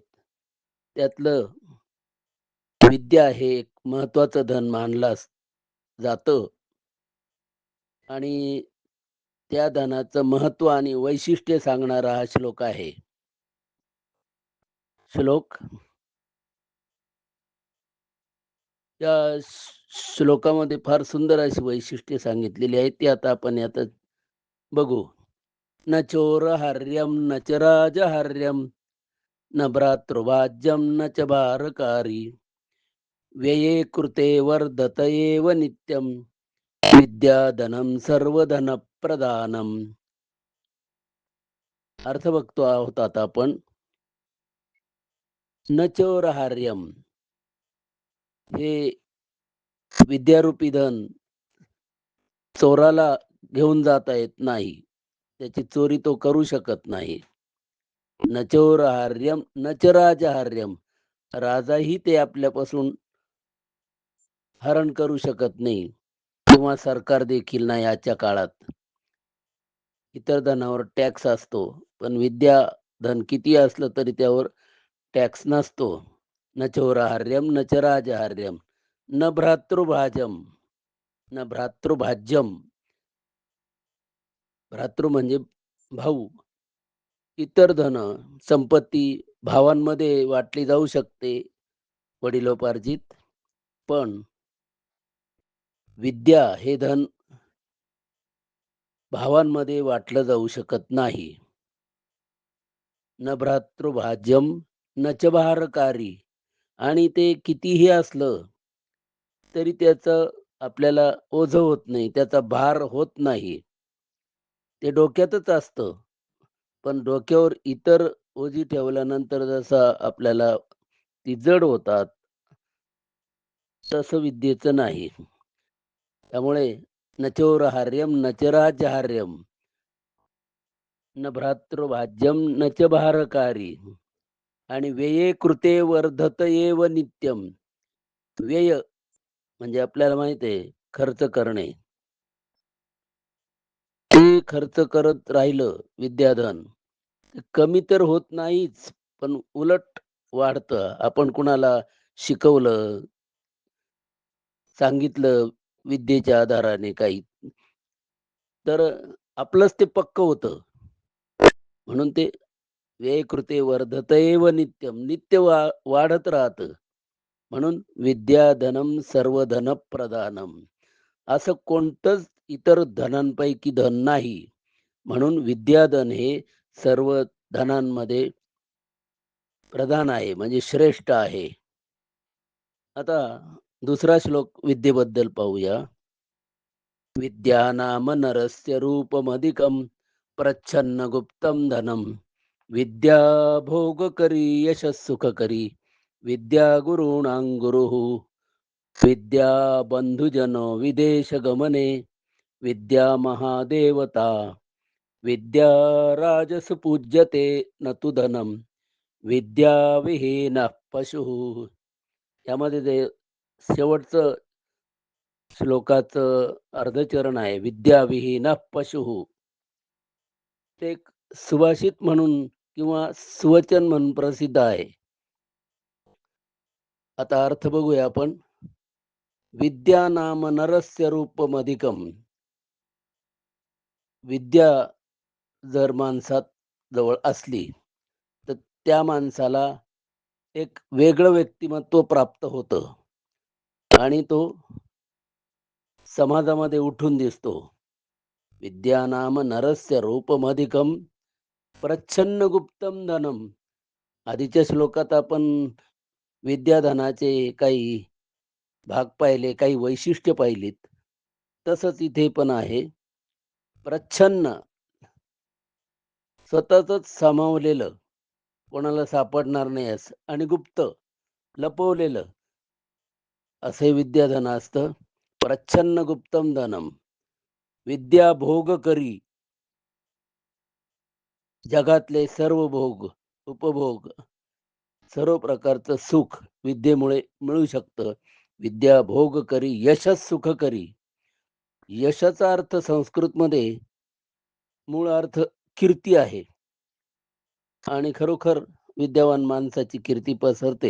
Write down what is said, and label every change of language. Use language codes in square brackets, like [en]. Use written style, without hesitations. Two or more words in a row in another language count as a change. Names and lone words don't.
[mr] त्यातलं विद्या हे एक महत्वाचं धन मानलं जातं आणि त्या धनाचं महत्व आणि वैशिष्ट्य सांगणारा हा श्लोक आहे. श्लोक या श्लोकामध्ये फार सुंदर अशी वैशिष्ट्ये सांगितलेली आहेत. ती आता आपण यात बघू. [sa] न चोरहार्यम न च राजहार्यम न भ्रातृभाज्यम न च भारकारी व्यये कृते वर्धत एव नित्यम विद्याधनम सर्वधन प्रदानम. [mr] अर्थ बघतो आहोत आता आपण. [sa] न चोरहार्यम [mr] हे विद्यारूपी धन चोराला घेऊन जाता येत नाही. त्याची चोरी तो करू शकत नाही. [sa] न चोरहार्यम न च राजहार्यम, [mr] राजाही ते आपल्यापासून हरण करू शकत नाही किंवा सरकार देखील नाही. आजच्या काळात इतर धनावर टॅक्स असतो पण विद्या धन किती असलं तरी त्यावर टॅक्स नसतो. [sa] न चोरहार्यम न च राजहार्यम न भ्रातृभाजम न भ्रातृभाज्यम, भ्रातृ [mr] म्हणजे भाऊ. इतर धन संपत्ती भावांमध्ये वाटली जाऊ शकते वडिलोपार्जित, पण विद्या हे धन भावांमध्ये वाटलं जाऊ शकत नाही. [sa] न भ्रातृभाज्यम न च भारकारी, [mr] आणि ते कितीही असलं तरी त्याचं आपल्याला ओझं होत नाही, त्याचा भार होत नाही. ते डोक्यातच असतं. पण डोक्यावर इतर ओझी ठेवल्यानंतर जसं आपल्याला ती जड होतात, तसं विद्येचं नाही. [sa] त्यामुळे न चोरहार्यं न च राज्यहार्यं न भ्रातृभाज्यं न च भारकारी आणि व्यये कृते वर्धत एव नित्यम. [mr] व्यय म्हणजे आपल्याला माहिती आहे खर्च करणे. ते खर्च करत राहिलं विद्याधन, ते कमी तर होत नाहीच, पण उलट वाढतं. आपण कुणाला शिकवलं, सांगितलं विद्येच्या आधाराने काही, तर आपलंच ते पक्क होतं. म्हणून ते [sa] व्यय कृते वर्धत एव नित्यम, [mr] नित्य वाढत राहतं. [sa] म्हणून विद्याधनम सर्वधन प्रधानम, [mr] असं कोणतंच इतर धनांपैकी धन नाही. म्हणून विद्याधन हे सर्व धनांमध्ये प्रधान आहे, म्हणजे श्रेष्ठ आहे. आता दुसरा श्लोक विद्येबद्दल पाहूया. [sa] विद्या नाम नरस्य रूपमधिकं प्रच्छन्न गुप्तं धनम. विद्या भोगकरी यशस्सुखकरी विद्या गुरुणां गुरुः. विद्या बंधुजनो विदेश गमने विद्या महादेवता. विद्या राजस पूज्यते न तु धनम. विद्या विहीन पशु. [mr] यामध्ये ते शेवटचं श्लोकाचं अर्धचरण आहे, [sa] विद्या विहीन पशु. [mr] ते एक सुभाषित म्हणून किंवा सुवचन म्हणून प्रसिद्ध आहे. आता अर्थ बघूया आपण. [sa] विद्या नाम नरस्य रूपमधिकम. [mr] विद्या जर माणसात जवळ असली तर त्या माणसाला एक वेगळं व्यक्तिमत्व प्राप्त होतं आणि तो समाजामध्ये उठून दिसतो. [sa] विद्या नाम नरस्य रूपमधिकम प्रच्छन्न गुप्तम धनम. [mr] आधीच्या श्लोकात आपण विद्याधनाचे काही भाग पाहिले, काही वैशिष्ट्य पाहिलीत. तसंच इथे पण आहे. प्रच्छन्न, स्वतःच सामावलेलं, कोणाला सापडणार नाही असं, आणि गुप्त, लपवलेलं, असे विद्याधन असतं. [sa] प्रच्छन्न गुप्तम धनम. विद्या भोग करी, [mr] जगातले सर्व भोग, उपभोग, सर्व प्रकारचं सुख विद्येमुळे मिळू शकतं. [sa] विद्या भोग करी यशस सुख करी. [mr] यशाचा अर्थ संस्कृतमध्ये मूळ अर्थ कीर्ती आहे आणि खरोखर विद्यावान माणसाची कीर्ती पसरते.